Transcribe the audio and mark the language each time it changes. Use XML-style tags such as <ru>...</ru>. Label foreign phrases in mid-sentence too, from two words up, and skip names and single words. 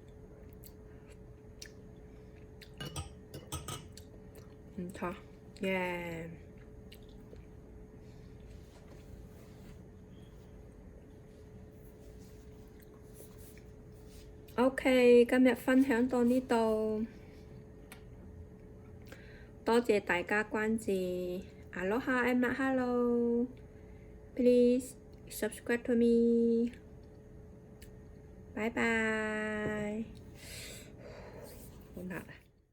<yue>唔錯，耶！OK，今日分享到呢度，多謝大家關注。</yue> <haw>Aloha and mahalo.</haw> <en>Please subscribe to me.</en> <yue>拜拜。好辣啊！</yue>